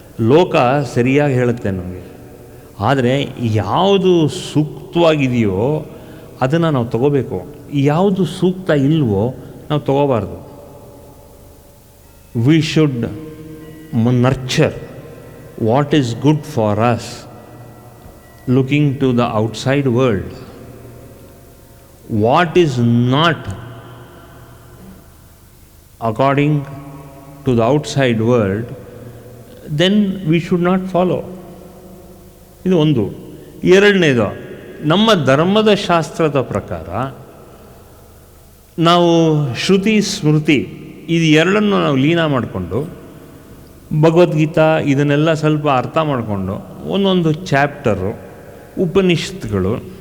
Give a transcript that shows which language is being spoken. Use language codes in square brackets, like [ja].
[kn] ಲೋಕ ಸರಿಯಾಗಿ ಹೇಳುತ್ತೆ ನಮಗೆ. ಆದರೆ ಯಾವುದು ಸೂಕ್ತವಾಗಿದೆಯೋ ಅದನ್ನು ನಾವು ತಗೋಬೇಕು. ಯಾವುದು ಸೂಕ್ತ ಇಲ್ವೋ ನಾವು ತಗೋಬಾರ್ದು. [en] We should nurture what is good for us, looking to the outside world. What is not according to the outside world, then we should not follow. [kn] ಇದು ಒಂದು. ಎರಡನೇದು, ನಮ್ಮ ಧರ್ಮದ ಶಾಸ್ತ್ರದ ಪ್ರಕಾರ ನಾವು ಶ್ರುತಿ ಸ್ಮೃತಿ ಇದು ಎರಡನ್ನು ನಾವು ಲೀನ ಮಾಡಿಕೊಂಡು, ಭಗವದ್ಗೀತಾ ಇದನ್ನೆಲ್ಲ ಸ್ವಲ್ಪ ಅರ್ಥ ಮಾಡಿಕೊಂಡು, ಒಂದೊಂದು ಚಾಪ್ಟರು, ಉಪನಿಷತ್ಗಳು,